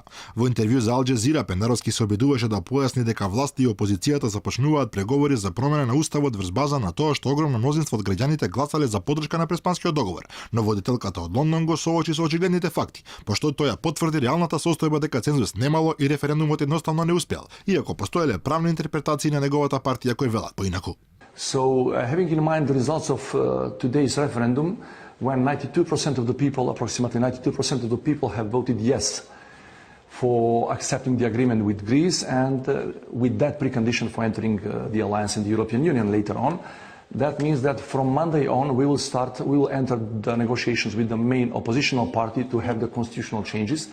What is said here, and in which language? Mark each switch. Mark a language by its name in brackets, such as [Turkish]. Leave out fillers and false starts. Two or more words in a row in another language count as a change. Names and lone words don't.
[Macedonian] Во интервју за Ал Джазира Пендаровски се обидуваше да појасни дека власти и опозицијата започнуваат преговори за промена на уставот врз база на тоа што огромно мнозинство од граѓаните гласале за поддршка на Преспанскиот договор, но водителката од Лондон го соочи со очигледните факти, пошто тој ја потврди реалната состојба дека цензус немало и референдумот едноставно не успеал, иако постоеле правни интерпретации на неговата партија кои велат поинаку. [English] So, having in mind the results of today's referendum, when 92% of the people, approximately 92% of the people have voted yes for accepting the agreement with Greece and with that precondition for entering the alliance in the European Union later on, that means that from Monday on we will enter the negotiations with the main oppositional party to have the constitutional changes.